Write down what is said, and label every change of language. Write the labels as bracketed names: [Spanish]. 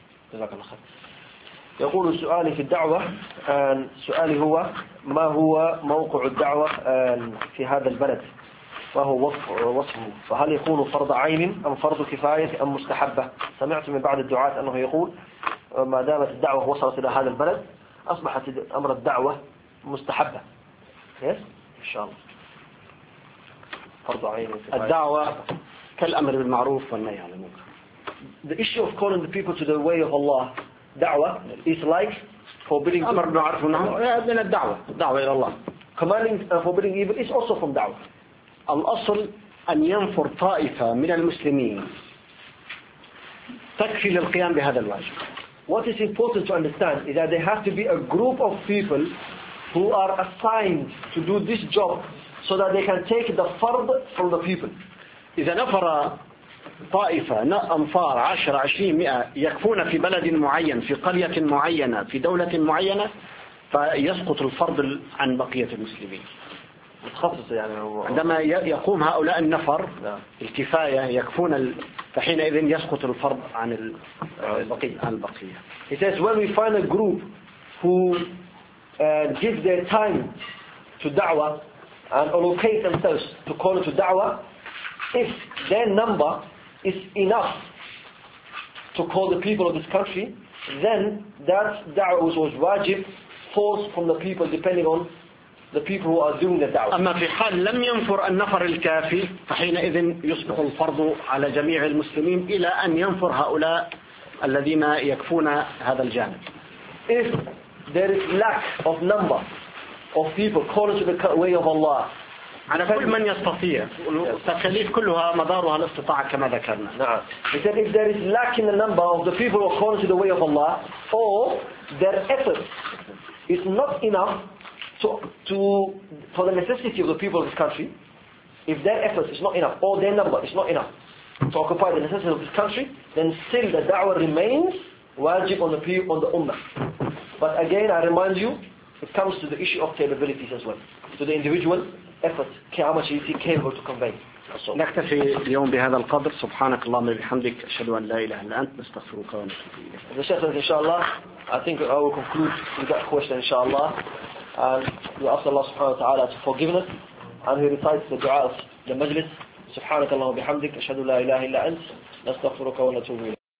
[English] Because I've heard that [Arabic] يقول سؤالي في الدعوة سؤالي هو ما هو موقع الدعوة في هذا البلد وهو وصفه فهل يكون فرض عين أم فرض كفاية أم مستحبة. سمعت من بعض الدعاة أنه يقول ما دامت الدعوة وصلت إلى هذا البلد أصبحت أمر الدعوة مستحبة. yes إن شاء الله فرض عين كفاية. الدعوة كالأمر بالمعروف والنهي عن المنكر. [English] The issue of calling the people to the way of Allah دعوة is like forbidding [Arabic] أمر بالمعروف من الدعوة دعوة إلى الله. [English] Commanding forbidding evil is also from دعوة. [Arabic] الأصل أن ينفر طائفة من المسلمين تكفي للقيام بهذا الواجب. [English] What is important to understand is that there has to be a group of people who are assigned to do this job so that they can take the fard from the people. [Arabic] إذا نفر طائفة أنفار 10-20-100 يكفون في بلد معين في قرية معينة في دولة معينة فيسقط الفرد عن بقية المسلمين. متخصص يعني هو عندما يقوم هؤلاء النفر الكفاية يكفون فحينئذ يسقط الفرد عن البقية. [English] He says when we find a group who give their time to da'wah and allocate themselves to call to da'wah, if their number is enough to call the people of this country, then that da'wah was wajib, falls from the people depending on the people who are doing the da'wah. [Arabic] أما في حال لم ينفر النفر الكافي فحينئذ يصبح الفرض على جميع المسلمين إلى أن ينفر هؤلاء الذين يكفون هذا الجانب. [English] If there is lack of number of people calling to the way of Allah, [Arabic] على كل من يستطيع التكاليف كلها مدارها الاستطاعة كما ذكرنا. [English] نعم. He said if there is lack in the number of the people who are calling to the way of Allah or their effort is not enough to for the necessity of the people of this country, if their effort is not enough or their number is not enough to occupy the necessity of this country, then still the da'wah remains wajib on the people, on the ummah. But again, I remind you, it comes to the issue of capabilities as well, to the individual effort, how much is he capable to convey. [Arabic] نكتفي اليوم بهذا القدر. سبحانك اللهم وبحمدك أشهد أن لا إله إلا أنت نستغفرك ونتوب إليك. إن شاء الله. [English] I think I will conclude with that question [Arabic] إن شاء الله. [English] And we ask Allah سبحانه وتعالى to forgive us. And he recites the dua of the majlis. [Arabic] سبحانك اللهم وبحمدك أشهد أن لا إله إلا أنت نستغفرك ونتوب إليك.